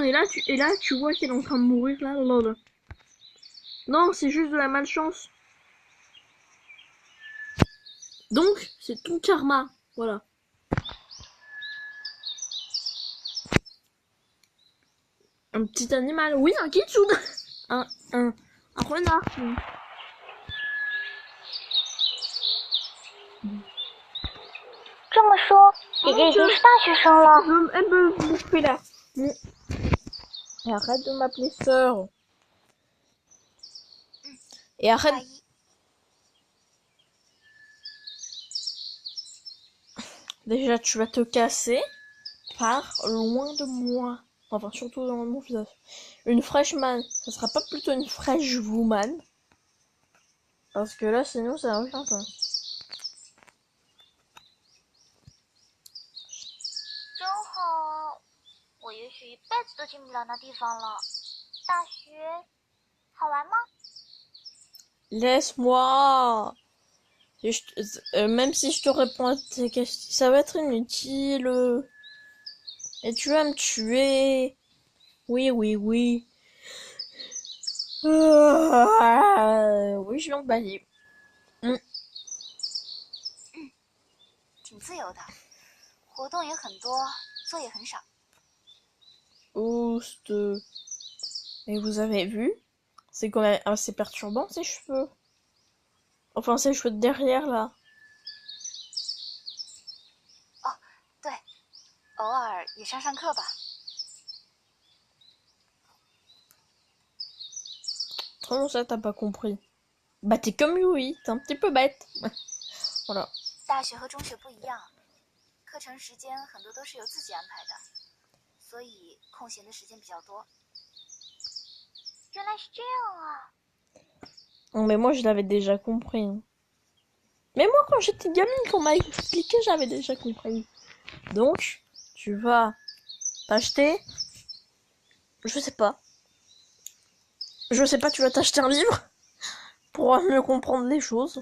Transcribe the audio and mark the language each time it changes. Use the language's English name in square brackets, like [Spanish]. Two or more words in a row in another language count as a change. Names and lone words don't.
[French] Et là, tu vois qu'elle est en train de mourir là. Non, c'est juste de la malchance. Donc, c'est ton karma. Voilà. Un petit animal. Oui, un kitsune. Un renard. [Chinese] 这么说，姐姐已经是大学生了。 [French] Elle veut bouffer là. Et arrête de m'appeler sœur. Et arrête. Déjà, tu vas te casser. Pars loin de moi. Enfin, surtout dans mon visage. Une freshman, ça sera pas plutôt une [English] fresh woman? [French] Parce que là, sinon, ça n'a aucun sens. [Chinese] 真好，我也许一辈子都进不了那地方了。大学好玩吗？ [French] Laisse-moi. Même si je te réponds à tes questions, ça va être inutile. Et tu vas me tuer. Oui, oui, oui. Oui, je vais emballer. [Chinese] 挺自由的，活动也很多，作业很少。 [French] Oust. Mais vous avez vu? C'est quand même assez perturbant ces cheveux. Enfin, ces cheveux de derrière là. [Chinese] 哦，对，偶尔也上上课吧。 [French] Comment ça, t'as pas compris? Bah, t'es comme Yui, t'es un petit peu bête. Voilà. [Chinese] 大学和中学不一样，课程时间很多都是由自己安排的，所以空闲的时间比较多。原来是这样啊！ [French] Non, mais moi, je l'avais déjà compris. Hein. Mais moi, quand j'étais gamine, qu'on m'a expliqué, j'avais déjà compris. Donc, tu vas t'acheter... Je sais pas. Je sais pas, tu vas t'acheter un livre pour mieux comprendre les choses.